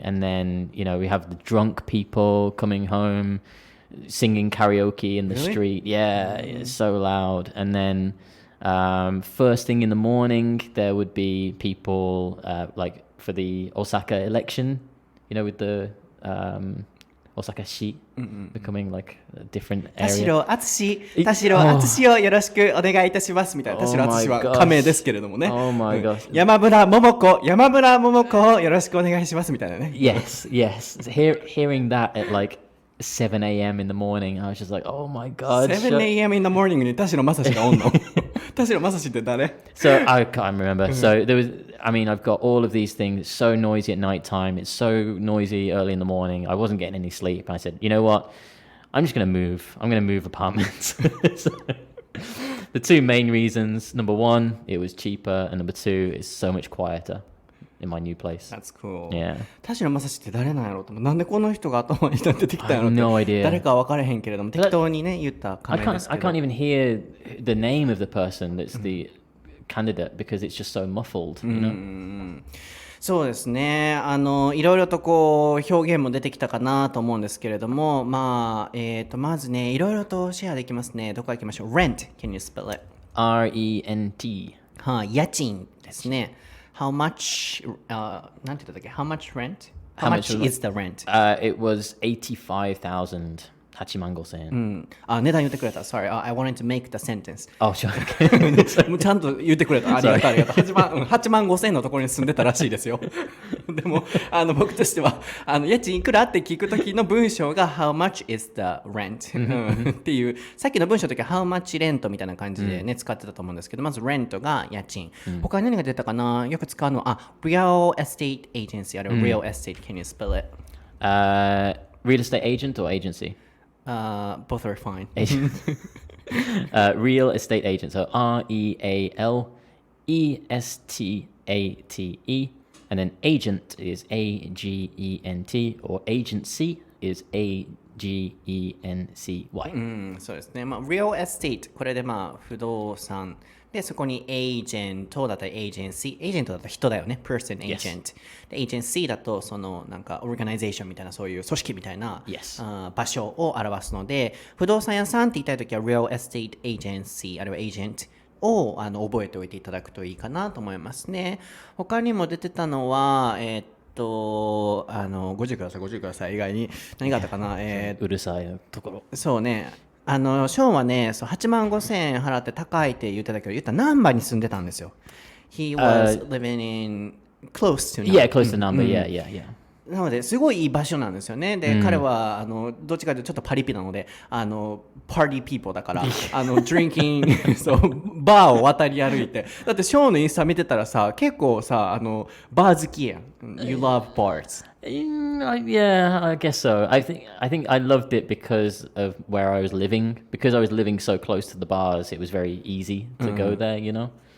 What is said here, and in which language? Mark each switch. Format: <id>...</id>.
<en>And then, we have the drunk people coming home, singing karaoke in the street. Yeah, it's so loud. And then first thing in the morning, there would be people like for the Osaka election, with the Osaka市 becoming like a different area.</en> <ja>田代敦をよろしくお願いいたしますみたいな。田代敦は仮名ですけれどもね。</ja> <en>Oh my gosh.</en> <ja>山村桃子をよろしくお願いしますみたいなね。</ja> <en>Yes. Hearing that at like 7 a.m. in the morning, I was just like, oh my god. 7 a.m. in the morning</en> <ja>に田代正史がおんの。田代正史って誰？</ja> <en>So I can't remember. So there was, I've got all of these things. It's so noisy at night time. It's so noisy early in the morning. I wasn't getting any sleep. And I said, you know what? I'm just going to move. I'm going to move apartments. So, the two main reasons. Number one, it was cheaper. And number two, it's so much quieter in my new place. That's cool. Yeah.</en> <ja>田代正史って誰なんやろうと思う。なんでこの人が頭に出てきたんやろうって。</ja> <en>No idea.</en> <ja>誰かは分からへんけれども、適当にね、言った仮名ですけど。</ja> <en>I can't even hear the name of the person that's the candidate because it's just so muffled, you know?</en> <ja>そうですね。いろいろと表現も出てきたかなと思うんですけれども、まずね、いろいろとシェアできますね。どこから行きましょう。</ja> <en>Rent, can you spell it? R-E-N-T.</en> <ja>家賃ですね。</ja> <en>How much,</en> <ja>なんて言ったっけ</ja> <en>How much rent? How much is the rent? It was 85,000. 8万5千円。</en> <ja>値段言ってくれた。</ja> <en>Sorry, I wanted to make the sentence. Oh, sure.</en> <ja>もうちゃんと言ってくれた。ありがとう。8万5千円のところに住んでたらしいですよ。でも、僕としては、家賃いくらって聞くときの文章が</ja> <en>How much is the rent?</en> <ja>っていう、さっきの文章のときは</ja> <en>How much rent</en> <ja>みたいな感じでね、使ってたと思うんですけど、まず rent が家賃。他に何が出たかな？よく使うのは、Real estate agency あるいは Real estate.</ja> <en>Can you spell it? Real estate agent or agency? Both are fine. Real estate agent. So R-E-A-L-E-S-T-A-T-E. And then agent is A-G-E-N-T or agency is A-G-E-N-C-Y.</en> <ja>そうですね。 Real estate これで不動産でそこにエージェントだったらエージェンシー、エージェントだったら人だよね、person agent。でエージェンシーだとそのなんかオーガナイゼーションみたいなそういう組織みたいな、場所を表すので、不動産屋さんって言いたいときは real estate agency あるいは agent を覚えておいていただくといいかなと思いますね。他にも出てたのは50ください以外に何があったかな。うるさいところ。そうね。ショーンはね、8万5千円払って高いって言ってたけど、言ったら難波に住んでたんですよ。</ja> <en>He was living in close to Nanba. Yeah, close to Nanba. Yeah.</en> <ja>なので、すごいいい場所なんですよね。で、彼はどっちかというとちょっとパリピなので、パーティーピーポーだから、drinking そう、バーを渡り歩いて。だって、ショーンのインスタ見てたらさ、結構さ、バー好きやん。</ja> <en>You love bars. Yeah, I guess so. I think I loved it because of where I was living. Because I was living so close to the bars, it was very easy to go there, you know.</en>